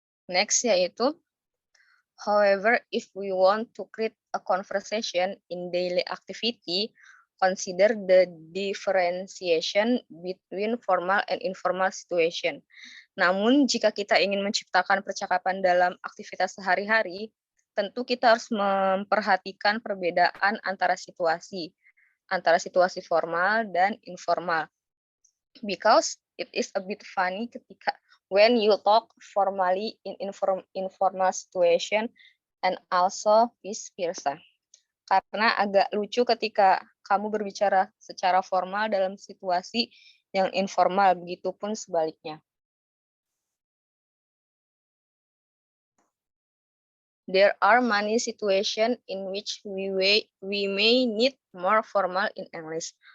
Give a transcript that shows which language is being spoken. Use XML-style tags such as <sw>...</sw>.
<en>Next</en> <id>yaitu,</id> <en>however, if we want to create a conversation in daily activity, consider the differentiation between formal and informal situation.</en> <id>Namun, jika kita ingin menciptakan percakapan dalam aktivitas sehari-hari, tentu kita harus memperhatikan perbedaan antara situasi formal dan informal.</id> <en>Because it is a bit funny</en> <id>ketika</id> <en>when you talk formally in informal situation and also vice versa.</en> <id>Karena agak lucu ketika kamu berbicara secara formal dalam situasi yang informal, begitupun sebaliknya.</id> <en>There are many situations in which we may need more formal in English.</en>